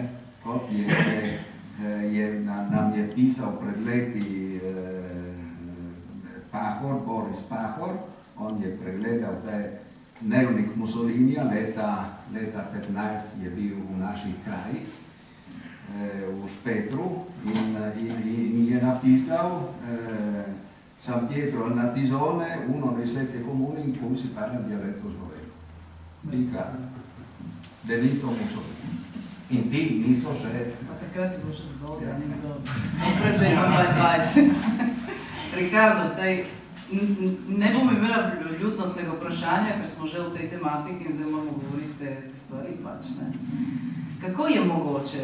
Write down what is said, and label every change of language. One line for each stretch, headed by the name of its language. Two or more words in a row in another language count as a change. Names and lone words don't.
Slovenian: Kot nam je pisal pred leti Boris Pahor, on je pregledal dnevnik Mussolinija, leta 15 je bil v naših krajih. v Špetru in je napisal
Italian: San Pietro al Natisone, uno dei 7 comuni in cui si parla dialetto sloveno.
Slovenian: Pika. Benito Mussolini. In ti niso še... Pa takrat je bilo še zgodaj, ni bilo pred letom 2020. Ricardo, zdaj ne bom imela ljudnostnega vprašanja, ker smo že v tej tematiki in zdaj moramo govoriti te stvari pač, ne. Kako je mogoče?